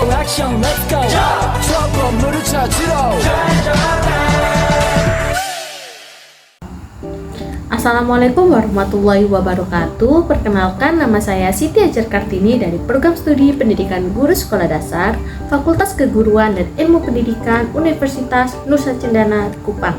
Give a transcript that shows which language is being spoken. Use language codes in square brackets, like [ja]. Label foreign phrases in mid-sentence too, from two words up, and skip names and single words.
[ko] 액션 [en] let's go [ko] 저 건물을 찾으러 [ar] السلام عليكم ورحمة الله وبركاته. [id] Perkenalkan, nama saya Siti Ajar Kartini dari Program Studi Pendidikan Guru Sekolah Dasar Fakultas Keguruan dan Ilmu Pendidikan Universitas Nusa Cendana Kupang.